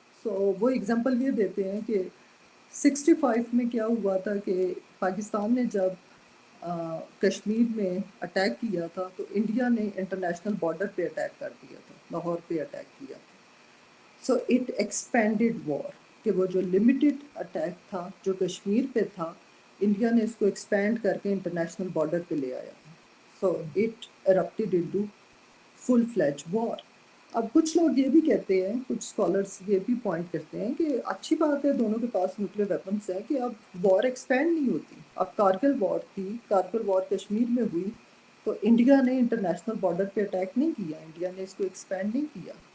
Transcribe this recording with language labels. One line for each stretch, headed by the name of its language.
Urdu: سو وہ اگزامپل یہ دیتے ہیں کہ 65 میں کیا ہوا تھا کہ پاکستان نے جب کشمیر میں اٹیک کیا تھا تو انڈیا نے انٹرنیشنل بارڈر پہ اٹیک کر دیا تھا, لاہور پہ اٹیک کیا تھا.
English: so it expanded war
Urdu: کہ وہ جو لمیٹڈ اٹیک تھا جو کشمیر پہ تھا, انڈیا نے اس کو ایکسپینڈ کر کے انٹرنیشنل بارڈر پہ لے آیا تھا.
English: So it erupted into full fledged war.
Urdu: اب کچھ لوگ یہ بھی کہتے ہیں, کچھ اسکالرس یہ بھی پوائنٹ کرتے ہیں کہ اچھی بات ہے دونوں کے پاس نیوکلیئر ویپنس ہے کہ اب وار ایکسپینڈ نہیں ہوتی. اب کارگل وار تھی, کارگل وار کشمیر میں ہوئی تو انڈیا نے انٹرنیشنل بارڈر پہ اٹیک نہیں کیا, انڈیا نے اس کو ایکسپینڈ نہیں کیا.